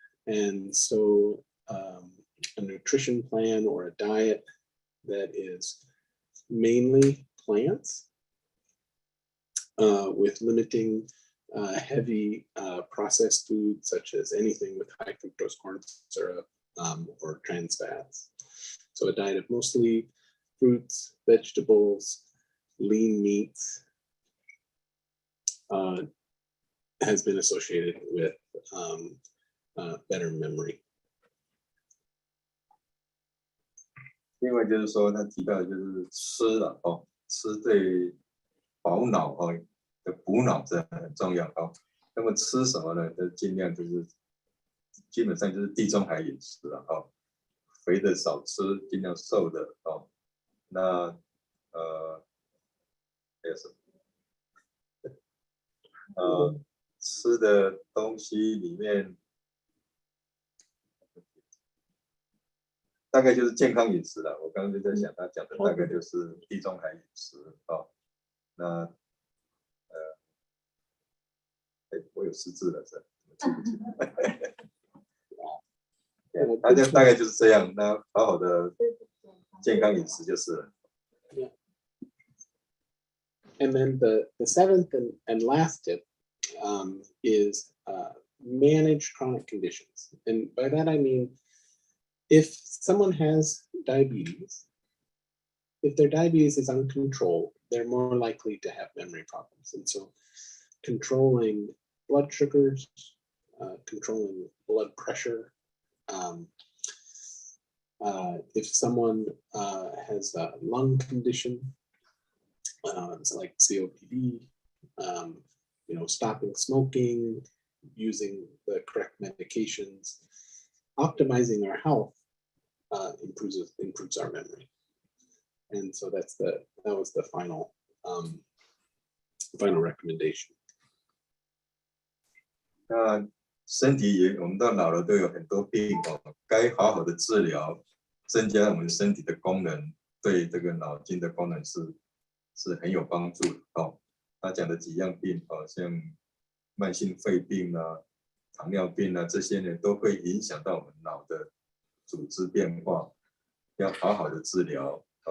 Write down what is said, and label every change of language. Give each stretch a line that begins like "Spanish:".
English: And so a nutrition plan or a diet that is mainly plants with limiting heavy processed foods such as anything with high fructose corn syrup or trans fats. So a diet of mostly fruits, vegetables, lean meats has been associated with better memory.
Chinese: 另外就是说，他提到的就是吃了吃对保脑的补脑是很重要。那么吃什么呢？就尽量就是基本上就是地中海饮食了。肥的少吃，尽量瘦的。那还有什么？吃的东西里面。大概就是健康饮食了。我刚刚就在想，他讲的大概就是地中海饮食。那我有失智了，是记不起来。他就大概就是这样。那好好的健康饮食就是了。
English: Yeah. And then the seventh and last tip is manage chronic conditions. And by that I mean, if someone has diabetes, if their diabetes is uncontrolled, they're more likely to have memory problems. And so controlling blood sugars, controlling blood pressure, if someone has a lung condition, like COPD, stopping smoking, using the correct medications, optimizing our health improves our memory. And so that was the final recommendation.
Chinese: 那身体我们到老了都有很多病该好好的治疗，增加我们身体的功能，对这个脑筋的功能是很有帮助的。他讲的几样病，像慢性肺病啊、糖尿病啊，这些呢都会影响到我们脑的组织变化，要好好的治疗。